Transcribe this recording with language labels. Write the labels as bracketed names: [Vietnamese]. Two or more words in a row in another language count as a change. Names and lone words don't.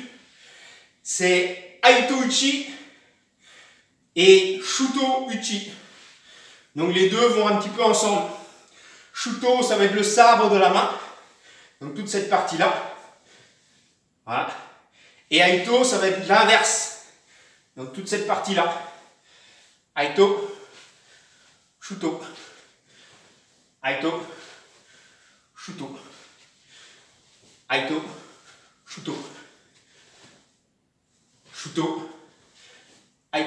[French] C'est Aito-uchi et Shuto-uchi. Donc les deux vont un petit peu ensemble. Shuto, ça va être le sabre de la main. Donc toute cette partie-là. Voilà. Et Aito, ça va être l'inverse. Donc toute cette partie-là. Aito, Shuto. Aito, Shuto. Aito, Shuto. Shuto. Aito.